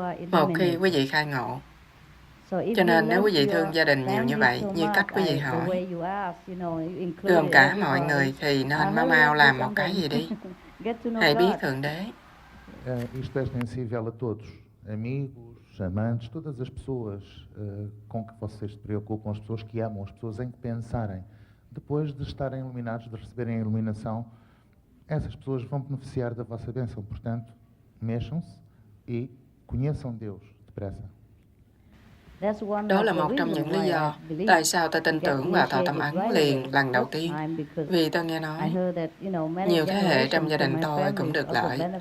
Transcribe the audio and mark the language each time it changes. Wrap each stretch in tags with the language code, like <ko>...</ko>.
<vi>Một khi quý vị khai ngộ. Cho nên nếu quý vị thương gia đình nhiều như vậy, như cách quý vị hỏi, gồm cả mọi người, thì nên mau làm một cái gì đi. Hãy biết Thượng Đế.</vi> <pt>Isto é extensível a todos, amigos, amantes, todas as pessoas com que vocês se preocupam, as pessoas que amam, as pessoas em que pensarem. Depois de estarem iluminados, de receberem a iluminação, essas pessoas vão beneficiar da vossa bênção. Portanto, mexam-se e conheçam Deus depressa.</pt> <vi>Đó là một trong những lý do tại sao tôi tin tưởng vào thờ tâm ấn liền lần đầu tiên. Vì tôi nghe nói nhiều thế hệ trong gia đình tôi cũng được lợi.</vi>